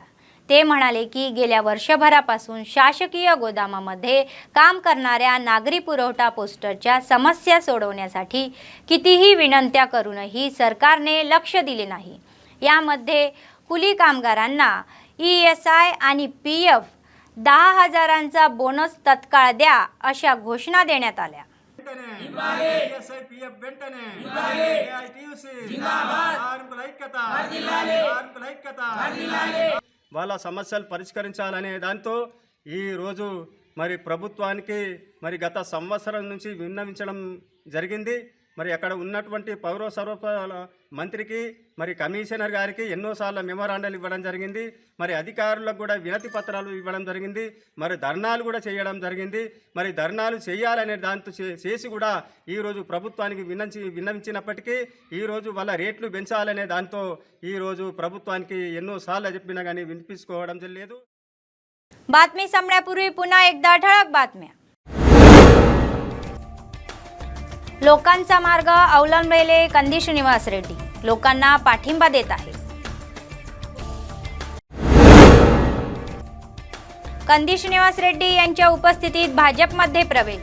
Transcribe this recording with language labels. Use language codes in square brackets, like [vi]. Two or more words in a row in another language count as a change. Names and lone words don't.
[mr] ते म्हणाले की गेल्या वर्षभरापासून शासकीय गोदामामध्ये काम करणाऱ्या नागरी पुरवठा पोस्टरच्या समस्या सोडवण्यासाठी कितीही विनंत्या करूनही सरकारने लक्ष दिले नाही। यामध्ये कुली कामगारांना ESI आणि PF 10,000चा बोनस तत्काळ द्या अशा घोषणा देण्यात आल्या। [te] వాళ్ళ సమస్యలు పరిష్కరించాలనే దాంతో ఈ రోజు మరి ప్రభుత్వానికి మరి గత సంవత్సరం నుంచి విన్నవించడం జరిగింది। మరి అక్కడ ఉన్నటువంటి పౌర సరఫరాల మంత్రికి మరి కమిషనర్ గారికి ఎన్నోసార్లు మెమోరాండాలు ఇవ్వడం జరిగింది। మరి అధికారులకు కూడా వినతి పత్రాలు ఇవ్వడం జరిగింది। మరి ధర్నాలు కూడా చేయడం జరిగింది। మరి ధర్నాలు చేయాలనే దాంతో చేసి కూడా ఈరోజు ప్రభుత్వానికి విన్నవించినప్పటికీ ఈరోజు వాళ్ళ రేట్లు పెంచాలనే దాంతో ఈరోజు ప్రభుత్వానికి ఎన్నోసార్లు చెప్పినా కానీ వినిపించుకోవడం లేదు। [mr] बातमी संपण्यापूर्वी पुन्हा एकदा ठळक बातम्या। लोकांचा मार्ग अवलंबलेले कंदी श्रीनिवास रेड्डी लोकांना पाठिंबा देत आहे। कंदी श्रीनिवास रेड्डी यांच्या उपस्थितीत भाजपमध्ये प्रवेश।